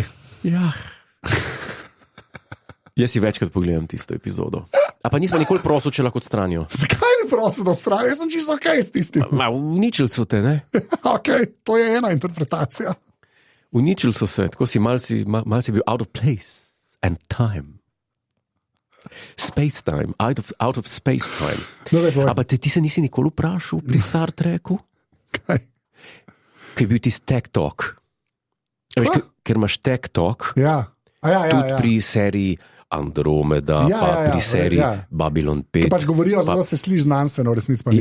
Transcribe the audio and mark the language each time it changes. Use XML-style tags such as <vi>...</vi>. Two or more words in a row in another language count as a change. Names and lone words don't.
<sl>Ja. Jaz si večkrat pogledam tisto epizodo. A pa nismo nikoli prosil, če lahko odstranijo. Zakaj bi prosil, da odstranijo? Jaz sem čisto ok s tistim. Uničili so te, ne? Ok, to je ena interpretacija. Uničili so se, tako si mal si bil</sl> <en>out of place and time. Space time, out of space time.</en> <sl>No, a pa ti se nisi nikoli vprašal pri Star Treku? Kaj? Kaj je bil ti</sl> <en>Tech Talk?</en> <sl>Veš, ker imaš</sl> <en>Tech Talk,</en> <sl>tudi pri seriji Andromeda, pri seriji Babylon 5. Ki pač govorijo, da se sliši znanstveno, resnic pa ni.</sl>